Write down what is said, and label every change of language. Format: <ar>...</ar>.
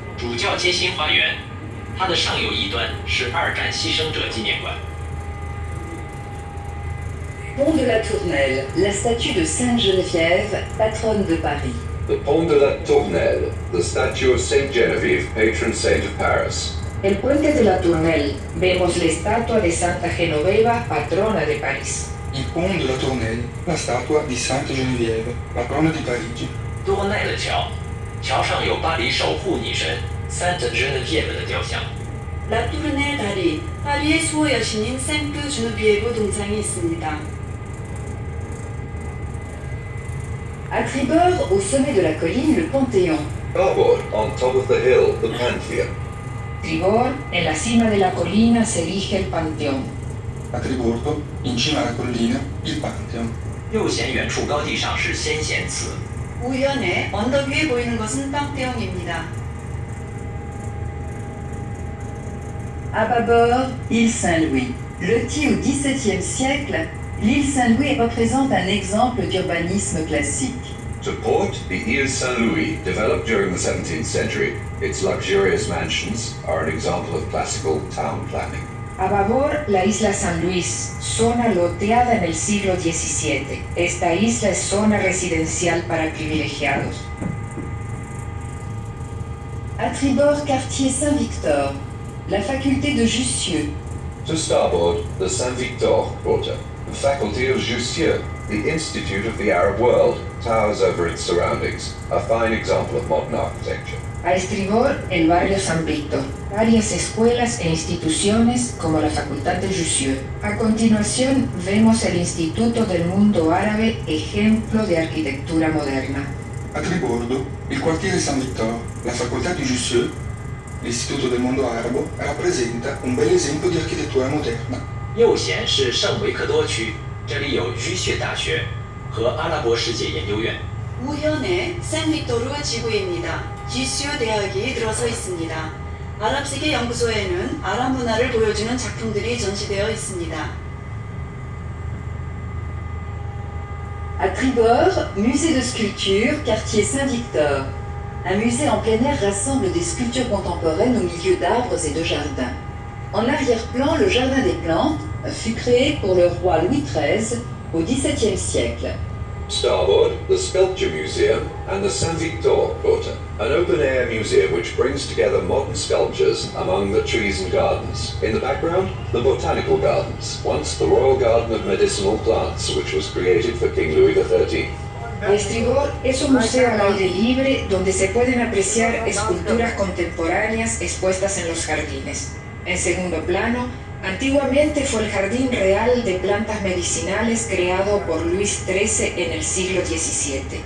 <zh>主教街心花园，它的上游一端是二战牺牲者纪念馆。</zh> <fr>Pont de la Tournelle, la statue de Sainte Geneviève, patronne de Paris.</fr> <en>The Pont de la Tournelle, the statue of Saint Genevieve, patron saint of Paris.</en> <es>El puente de la Tournelle, vemos la estatua de Santa Genoveva, patrona de París.</es> <it>Il Pont de la Tournelle, la statua di Santa Genevieve, patrona di Parigi.</it> <zh>多奈的桥，桥上有巴黎守护女神 Sainte Geneviève 的雕像。</zh> <ko>라투르넬 다리, 파리의 수호 여신인 생트 주누비에브 동상이 있습니다.</ko> <fr>À tribord, au sommet de la colline, le Panthéon.</fr> <en>Starboard, on top of the hill, the Pantheon.</en> <es>Tribord, en la cima de la colina se erige el panteón.</es> <it>A tribordo, in cima alla collina, il Pantheon.</it> <zh>右舷远处高地上是先贤祠。</zh> <ko>우연에 언덕 위에 보이는 것은 빵테옹입니다.</ko> <fr>À bâbord, île Saint-Louis. Lotie au XVIIe siècle, l'île Saint-Louis représente un exemple d'urbanisme classique.</fr> <en>To port, the Ile Saint-Louis, developed during the 17th century. Its luxurious mansions are an example of classical town planning.</en> <es>A babor, la isla San Luis, zona loteada en el siglo XVII. Esta isla es zona residencial para privilegiados.</es> <fr>À tribord, quartier Saint-Victor. La faculté de Jussieu.</fr> <en>To starboard, the Saint-Victor quarter. The faculty of Jussieu, the Institute of the Arab world, towers over its surroundings, a fine example of modern architecture.</en> <es>A estribor, el barrio San Víctor. Varias escuelas e instituciones como la Facultad de Jussieu. A continuación, vemos el Instituto del Mundo Árabe, ejemplo de arquitectura moderna.</es> <it>A tribordo, il quartiere Saint-Victor, la facoltà di Jussieu, l'Istituto del Mondo Arabo, rappresenta un bel esempio di architettura moderna.</it> <zh>右舷是圣维克多区，这里有居穴大学和阿拉伯世界研究院。</zh> <ko>우현의 생빅토르 지구입니다. 지슈 대학이 들어서 있습니다. 아랍세계 연구소에는 아랍 문화를 보여주는 작품들이 전시되어 있습니다.</ko> <fr>À tribord, musée de sculpture, quartier Saint-Victor. Un musée en plein air rassemble des sculptures contemporaines au milieu d'arbres et de jardins. En arrière-plan, le jardin des plantes fut créé pour le roi Louis XIII au XVIIe siècle.</fr> <en>Starboard, the Sculpture Museum and the Saint-Victor quarter, an open-air museum which brings together modern sculptures among the trees and gardens. In the background, the Botanical Gardens, once the Royal Garden of Medicinal Plants, which was created for King Louis XIII.</en> <es>A estribor es un museo al aire libre donde se pueden apreciar esculturas contemporáneas expuestas en los jardines. En segundo plano, antiguamente fue el Jardín Real de Plantas Medicinales creado por Luis XIII en el siglo XVII.</es>